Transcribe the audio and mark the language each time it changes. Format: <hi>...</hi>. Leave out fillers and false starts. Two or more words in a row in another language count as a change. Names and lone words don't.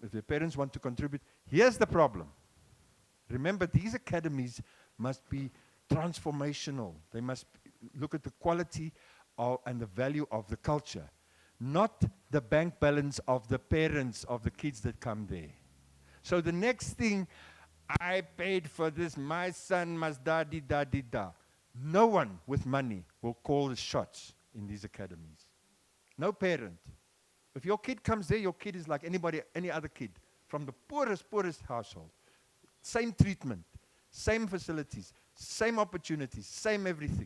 <en>If their parents want to contribute, here's the problem. Remember, these academies must be transformational. They must look at the quality and the value of the culture, not the bank balance of the parents of the kids that come there. So the next thing, I paid for this, my son must da-di-da-di-da. No one with money will call the shots in these academies. No parent. If your kid comes there, your kid is like any other kid from the poorest household. Same treatment, same facilities, same opportunities, same everything.</en>